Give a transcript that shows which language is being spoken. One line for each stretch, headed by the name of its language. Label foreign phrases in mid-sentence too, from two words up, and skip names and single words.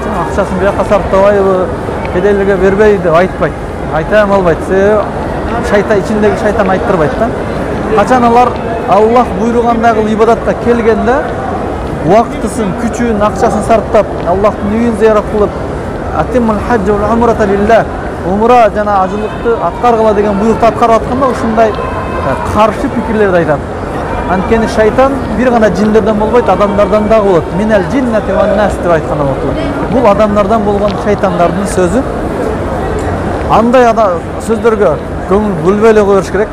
Kyrgyz: Акчасын бияка сарптабайбы, кедейлерге бербейби деп айтпайт. Айта албайт. Шайтан ичиндеги шайтан айттырбайт да. Качан алар Аллах буйругандагы ибадатка келгенде убактысын, күчүн, акчасын сарптап, Аллахтын үйүн зыярат кылып,
Arabic: أتموا الحج والعمرة لله,
Kyrgyz: умра жана ажылыкты аткаргыла деген буйрукту аткарып атканда ушундай каршы пикирлерди айтат. Анткени шайтан бир гана жиндерден болбойт, адамдардан дагы болот.
Arabic: من الجنة والناس
Kyrgyz: деп айткан болот. Бул адамдардан болгон шайтандардын сөзү. Андай сөздөргө көңүл бөлбөй эле коюш керек.